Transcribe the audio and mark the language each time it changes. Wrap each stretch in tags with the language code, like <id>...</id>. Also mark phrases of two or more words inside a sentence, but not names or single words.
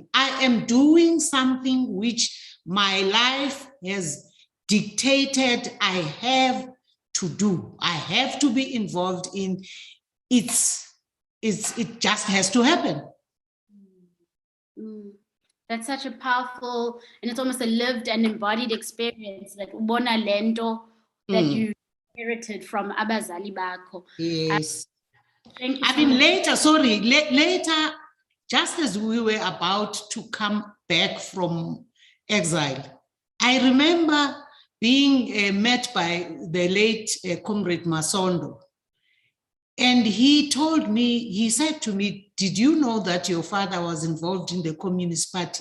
<en>I am doing something which my life has dictated I have to do. I have to be involved in. It just has to happen. That's such a powerful, and it's almost a lived and embodied experience, like</en> <xh>ubona lento</xh> <en>that you inherited from</en> <xh>abazali bakho.</xh> <en>Yes. Thank you. I mean, later, later, just as we were about to come back from exile, I remember being met by the late Comrade Masola. And he told me, he said to me, did you know that your father was involved in the Communist Party?</en>